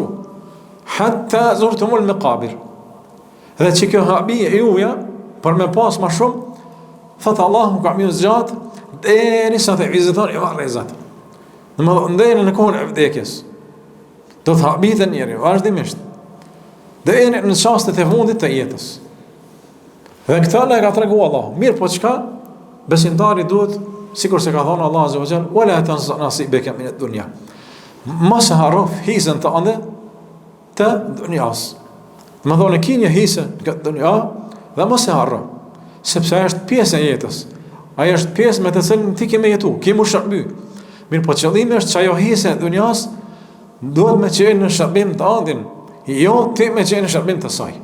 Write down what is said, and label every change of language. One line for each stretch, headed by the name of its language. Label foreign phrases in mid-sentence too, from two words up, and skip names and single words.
Arabic: حتى زرتم المقابر.
Albanian: Dhe që kjo habije e juja, për me pas ma shumë, thotë Allahu ka mjë zgjatë, deri sa të vizitoni e varrezat. Në më dhëndejnë në kohën e vdekjes. Do të habitën njeri, vazhdimisht. Deri në çastet e fundit të jetës. Dhe këta ne ka tregu Allahu. Mirë po çka? Besimtari duhet, sikur se ka thonë Allah
Arabic: عز وجل, ولا تنس نصيبك من الدنيا.
Albanian: Mos harro hisën të ande të dunjas. Më thonë ki një hisë në dunja dhe mos e harro, sepse ajo është pjesë e jetës. Ajo është pjesë me të cilën ti ke me jetu, ke mu shërby. Mirë po qëllimi është që ajo hisë e dunjas duhet me qenë në shërbim të andin, jo ti me qenë në shërbim të saj.